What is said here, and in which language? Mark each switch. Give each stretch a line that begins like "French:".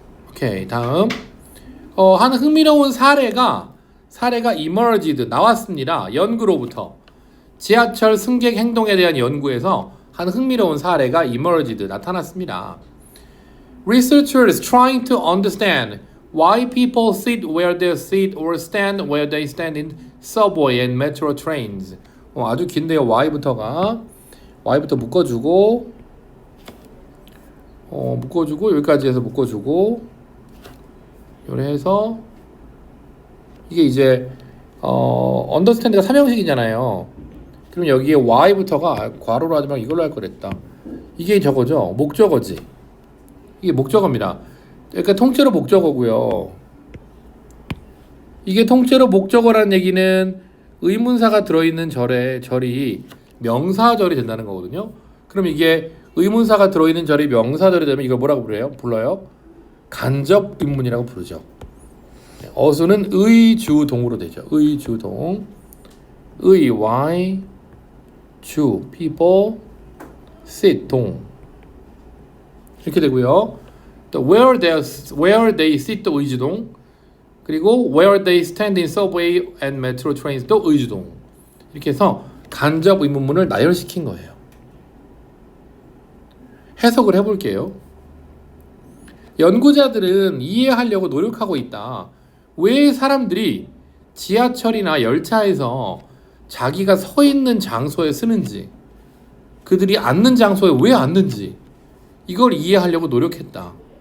Korean: 오케이, 다음. 한 흥미로운 사례가 emerged 나왔습니다. 연구로부터. 지하철 승객 행동에 대한 연구에서 한 흥미로운 사례가 emerged 나타났습니다.
English: Researchers trying to understand why people sit where they sit or stand where they stand in subway and metro trains.
Korean: 아주 긴데요. Y부터 묶어주고 여기까지 해서 묶어주고 요래 해서 이게 이제 understand가 3형식이잖아요. 그럼 여기에 Y부터가 괄호로 하지 말고 이걸로 할 거랬다. 이게 저거죠. 목적어지. 이게 목적어입니다. 그러니까 통째로 목적어고요. 이게 통째로 목적어라는 얘기는 의문사가 들어있는 절이 명사절이 된다는 거거든요. 그럼 이게 의문사가 들어있는 절이 명사절이 되면 이걸 뭐라고 불러요? 간접 의문이라고 부르죠. 어수는 의주동으로 되죠. 의주동. why, 주, people, sit, 동. 이렇게 되고요. 또
English: where they sit
Korean: 또 의주동. 그리고
English: where they stand in subway and metro trains
Korean: 또 의주동. 이렇게 해서 간접 의문문을 나열시킨 거예요. 해석을 해볼게요. 연구자들은 이해하려고 노력하고 있다. 왜 사람들이 지하철이나 열차에서 자기가 서 있는 장소에 쓰는지, 그들이 앉는 장소에 왜 앉는지 이걸 이해하려고 노력했다.